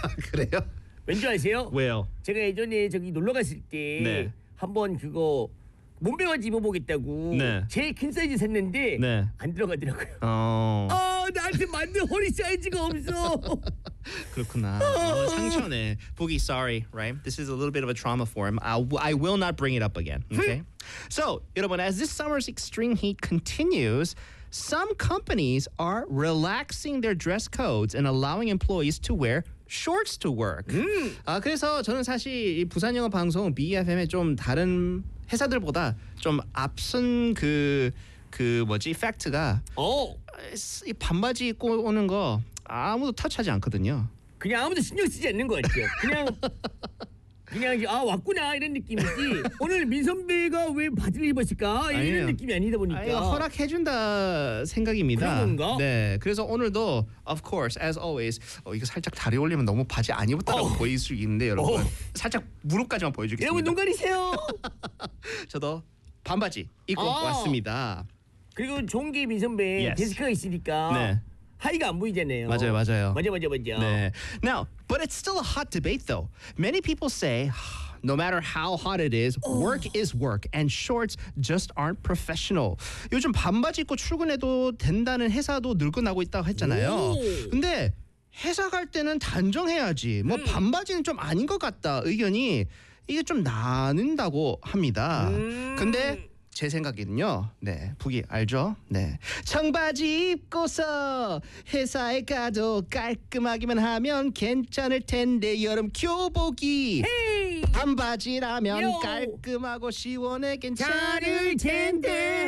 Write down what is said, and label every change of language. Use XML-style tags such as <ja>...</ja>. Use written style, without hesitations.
<ko>그래요? 왠지 아세요? 왜요? 제가 예전에 저기 놀러 갔을 때 네. 한번 그거 몸매 바지 입어보겠다고 네. 제일 큰 사이즈 샀는데 네. 안 들어가더라고요. 아 나한테 맞는 허리 사이즈가 없어. 그렇구나. 상처네.</ko> <en>Boogie, sorry, right? This is a little bit of a trauma for him. I will not bring it up again. Okay. So,</en> <ko>여러분,</ko> <en>as this summer's extreme heat continues, some companies are relaxing their dress codes and allowing employees to wear shorts to work. 아</en> <ko>그래서 저는 사실 이 부산 영어 방송 BFM에 좀 다른 회사들보다 좀 앞선 그 뭐지 팩트가 이 반바지 입고 오는 거 아무도 터치하지 않거든요. 그냥 아무도 신경 쓰지 않는 것 같아요. 그냥 아 왔구나 이런 느낌이지. 오늘 민 선배가 왜 바지를 입었을까 이런 아니요. 느낌이 아니다 보니까 아니요, 허락해준다 생각입니다. 그런 건가? 네. 그래서 오늘도</ko> <en>of course as always</en> <ko>이거 살짝 다리 올리면 너무 바지 안 입었다고 보일 수 있는데 여러분 살짝 무릎까지만 보여주겠습니다. 여러분 눈 가리세요. 저도 반바지 입고 왔습니다. 그리고 좋은 게 민 선배</ko> <en>yes.</en> <ko>데스크가 있으니까 네. 하이가 안 보이잖아요. 맞아요. 네.</ko> <en>Now, but it's still a hot debate though. Many people say, no matter how hot it is, work is work and shorts just aren't professional.</en> <ko>요즘 반바지 입고 출근해도 된다는 회사도 늘고나고 있다고 했잖아요. 근데 회사 갈 때는 단정해야지. 뭐 반바지는 좀 아닌 것 같다 의견이 이게 좀 나뉜다고 합니다. 근데 제 생각에는요. 네, 부기 알죠? 네, 청바지 입고서 회사에 가도 깔끔하기만 하면 괜찮을 텐데 여름 교복이 반바지라면 깔끔하고 시원해 괜찮을 텐데.</ko>